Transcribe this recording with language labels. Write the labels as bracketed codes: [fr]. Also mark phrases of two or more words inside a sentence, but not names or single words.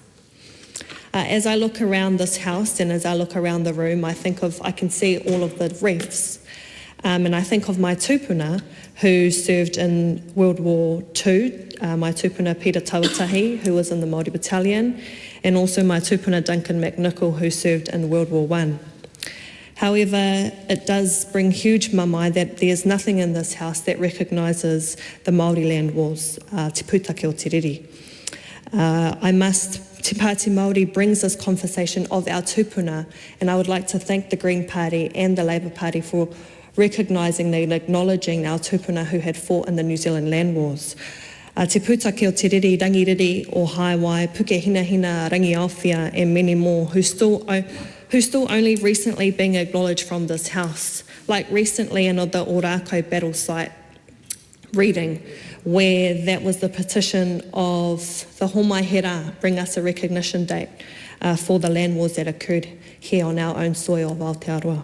[en] As I look around this house and as I look around the room, I can see all of the refs, and I think of my tupuna who served in World War II, my tupuna Peter Tawatahi, who was in the Māori Battalion, and also my tupuna Duncan McNichol, who served in World War I. However, it does bring huge mamai that there's nothing in this house that recognises the Māori land wars, [mi] te pūtake o te riri. [en] Te Pāti Māori brings this conversation of our tupuna, and I would like to thank the Green Party and the Labour Party for recognising and acknowledging our tupuna who had fought in the New Zealand land wars. [mi] Te pūtake o te riri, rangiriri o Haiwai, puke hina hina, rangi awhia, [en] and many more who still only recently being acknowledged from this House, like recently in the Orako battle site reading, where that was the petition of the Homaihera, bring us a recognition date for the land wars that occurred here on our own soil of Aotearoa.